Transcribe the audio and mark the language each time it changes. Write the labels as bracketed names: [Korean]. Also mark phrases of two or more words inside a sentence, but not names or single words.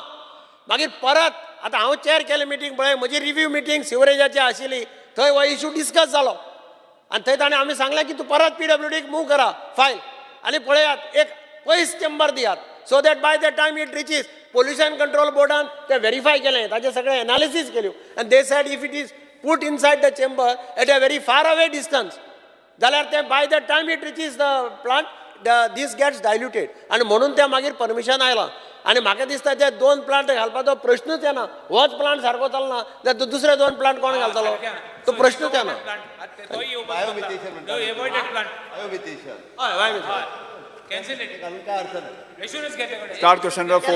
[Konkani] मागीर परत आतां हांव चॅर केलें मिटींग पळय, म्हजी [English] review meeting [Konkani] सिवरेजाची आशिल्ली, थंय हो [English] issue discuss [Konkani] जालो आनी थंय ताणें आमी सांगलें की तूं परत PWDक मूव करा फायल आनी पळयात एक पयस चेंबर दियात [English] so that by the time it reaches pollution control [Konkani] बोर्डान तें व्हेरीफाय केलें, ताचे सगळे एनालिसीस केल्यो आनी [English] they said if it is put inside the chamber at a very far away distance [Konkani] जाल्यार ते [English] by the time it reaches the plant this gets diluted [Konkani] आनी म्हणून ते मागीर परमिशन आयलां. आनी म्हाका दिसता ते 2 प्लांट घालपाचो प्रश्नूच येना. होच प्लांट सारको चलना जाल्यार दुसरे 2 प्लांट कोण घालतलो तो प्रश्नूच येना. [English] start question number 4.